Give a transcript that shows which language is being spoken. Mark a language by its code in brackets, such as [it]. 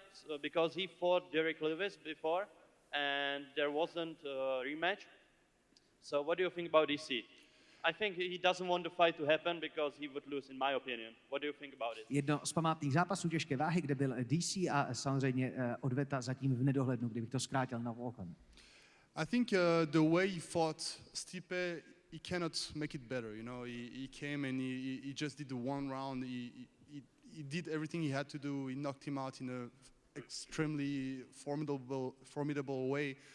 [en] So, because he fought Derek Lewis before, and there wasn't a rematch. So, what do you think about DC? I think he doesn't want the fight to happen because he would lose, in my opinion. What do you think about it? [cs] Jedno z památných zápasů těžké váhy, kde byl DC a samozřejmě odveta zatím v nedohlednu, kdybych to zkrátil na Volkan. [en] I think the way he fought Stipe, he cannot make it better. You know, he came and he just did the one round. He did everything he had to do. He knocked him out in a extremely formidable way.